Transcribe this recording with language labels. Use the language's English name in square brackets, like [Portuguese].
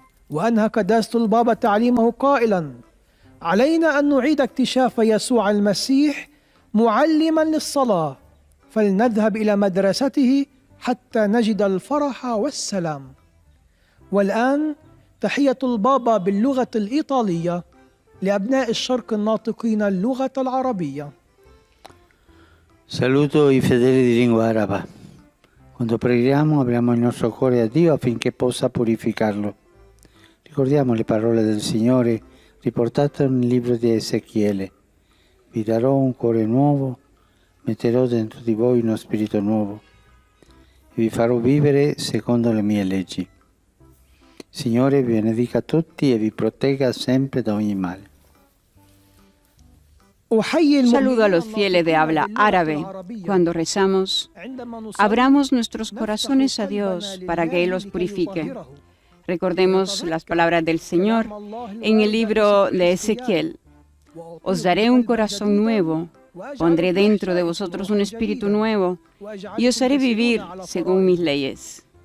[Arabic] وأنهى قداسة البابا تعليمه قائلا: علينا أن نعيد اكتشاف يسوع المسيح معلما للصلاة، فلنذهب إلى مدرسته حتى نجد الفرح والسلام. والآن تحية البابا باللغة الإيطالية لأبناء الشرق الناطقين اللغة العربية. [Italian] Saluto i fedeli di lingua araba. Quando preghiamo apriamo il nostro cuore a Dio affinché possa purificarlo. Ricordiamo le parole del Signore riportate nel libro di Ezechiele. Vi darò un cuore nuovo, metterò dentro di voi uno spirito nuovo e vi farò vivere secondo le mie leggi. Signore vi benedica tutti e vi protegga sempre da ogni male. [Spanish] Saludo a los fieles de habla árabe. Cuando rezamos, abramos nuestros corazones a Dios para que Él los purifique. Recordemos las palabras del Señor en el libro de Ezequiel. Os daré un corazón nuevo, pondré dentro de vosotros un espíritu nuevo y os haré vivir según mis leyes.